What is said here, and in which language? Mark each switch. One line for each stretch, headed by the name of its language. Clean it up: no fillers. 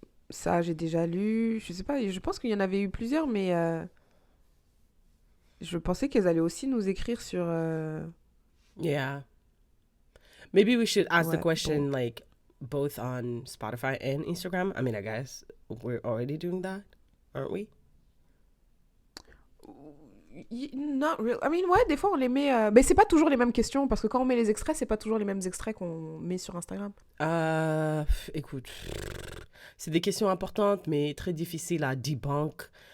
French: Ça, j'ai déjà lu. Je sais pas, je pense qu'il y en avait eu plusieurs, mais je pensais qu'elles allaient aussi nous écrire sur...
English: Yeah. Maybe we should ask the question, like, both on Spotify and Instagram. I mean, I guess we're already doing that, aren't we? Not real. I mean,
French: ouais, des fois, on les met... Mais c'est pas toujours les mêmes questions, parce que quand on met les extraits, c'est pas toujours les mêmes extraits qu'on met sur Instagram. Écoute, c'est des questions importantes, mais très difficiles à debunk.